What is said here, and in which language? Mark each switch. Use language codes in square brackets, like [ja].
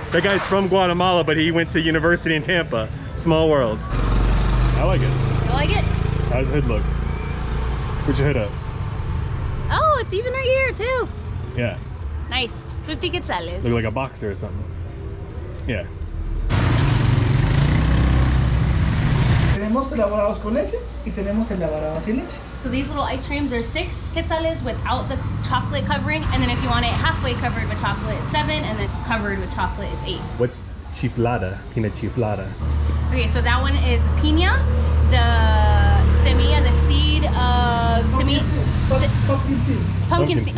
[en] That guy's from Guatemala, but he went to university in Tampa. Small worlds. I like it. You like it? How's the hood look? Put your hood up. Oh, it's even right here too. Yeah. Nice. 50 quetzales. Look like a boxer or something. Yeah. [es] Tenemos elaborados con leche y tenemos elaborados sin leche. [en] So these little ice creams are 6 quetzales without the chocolate covering, and then if you want it halfway covered with chocolate, it's 7, and then covered with chocolate, it's 8. What's chiflada? Pina chiflada. Okay, so that one is piña, the semilla, the seed of pumpkin seed.